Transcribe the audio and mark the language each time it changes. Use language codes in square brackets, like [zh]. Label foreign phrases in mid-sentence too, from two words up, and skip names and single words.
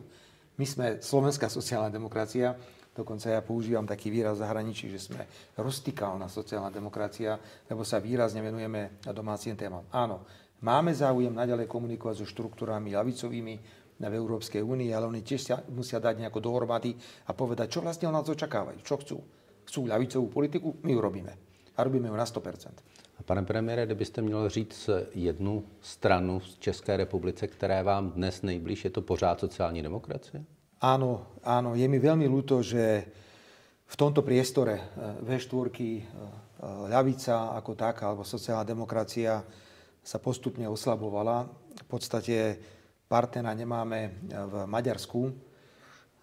[sk] My sme slovenská sociálna demokracia, dokonca ja používam taký výraz v zahraničí, že sme rustikálna sociálna demokracia, lebo sa výrazne venujeme domácim témam. Áno, máme záujem naďalej komunikovať so štruktúrami ľavicovými v Európskej únii, ale oni tiež sa musia dať nejako dohromady a povedať, čo vlastne od nás očakávajú, čo chcú. Chcú ľavicovú politiku, my ju robíme. A robíme ju na 100%. A [cs] pane premiére, kdybyste měl říct jednu stranu v České republice, která je vám dnes nejblíž, je to pořád sociální demokracie? [sk] Áno, je mi veľmi ľúto, že v tomto priestore V4, ľavica ako taká, alebo sociálna demokracia sa postupne oslabovala. V podstate partnera nemáme v Maďarsku.